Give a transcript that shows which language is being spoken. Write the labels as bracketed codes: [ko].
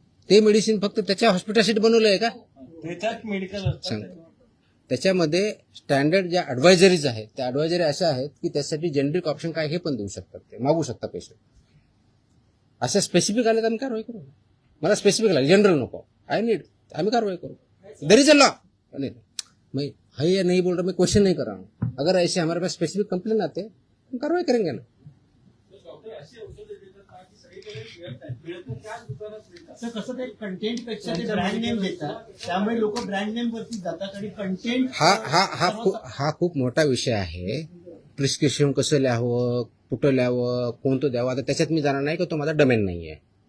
[mr] ते मेडिसिन फक्त त्याच्या हॉस्पिटलसाठी बनवलं आहे का? सांगतो त्याच्यामध्ये स्टँडर्ड ज्या ऍडवायझरीज आहेत त्या ऍडवायझरी अशा आहेत की त्यासाठी जेनेरिक ऑप्शन काय हे पण देऊ शकतात. ते मागू शकता पेशंट. अशा स्पेसिफिक आले तर आम्ही कारवाई करू. मला स्पेसिफिक लागेल जनरल नको [en] I need [mr] आम्ही कारवाई करो. [en] There is a law. [hi] मैं है नहीं बोल रहा मैं क्वेश्चन नहीं कर रहा हूँ. अगर ऐसे हमारे पास स्पेसिफिक कंप्लेन आते हम कार्रवाई करेंगे ना. [mr] तर कसं ते कंटेंट पेक्षा ते ब्रँड नेम देतात, त्यामुळे लोक ब्रँड नेम वरती जातात आणि कंटेंट हा खूप मोठा विषय आहे. प्रिस्क्रिप्शन कसं लिहावं, कुठं लिहावं, कोणतं द्यावं, आता त्याच्यात मी जाणार नाही की तो माझा डोमेन नाही आहे.